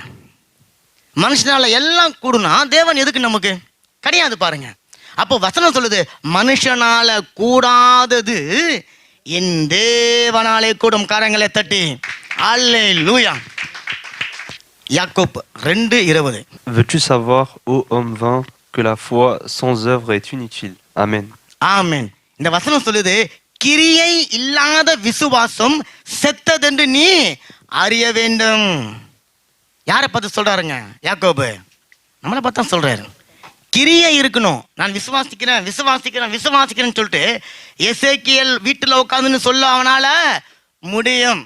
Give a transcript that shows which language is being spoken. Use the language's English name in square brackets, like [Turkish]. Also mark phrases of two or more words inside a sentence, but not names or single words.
[Tamil] மனுஷனால எல்லாம் கூடுனா தேவன் எதுக்கு நமக்கு கிடையாது பாருங்க. அப்போ வசனம் சொல்லுது, மனுஷனால கூடாதது என் தேவனாலே கூடும். கரங்களை தட்டி அல்லேலூயா. யாக்கோப் 2:20. [French] Veux-tu savoir, ô homme vain, que la foi sans œuvre est inutile? [English] Amen. [Tamil] ஆமென். இந்த வசனம் சொல்லுது, கிரியை இல்லாத விசுவாசம் செத்ததென்று நீ அறிய வேண்டும். யாரை பார்த்து சொல்றாருங்க? யாக்கோபு நம்மளை பார்த்தா சொல்றாரு. கிரியை இருக்கணும். நான் விசுவாசிக்கிறேன் விசுவாசிக்கிறேன் விசுவாசிக்கிறேன்னு சொல்லிட்டு எசேக்கியேல் வீட்டுல உட்காந்துன்னு சொல்ல அவனால முடியும்.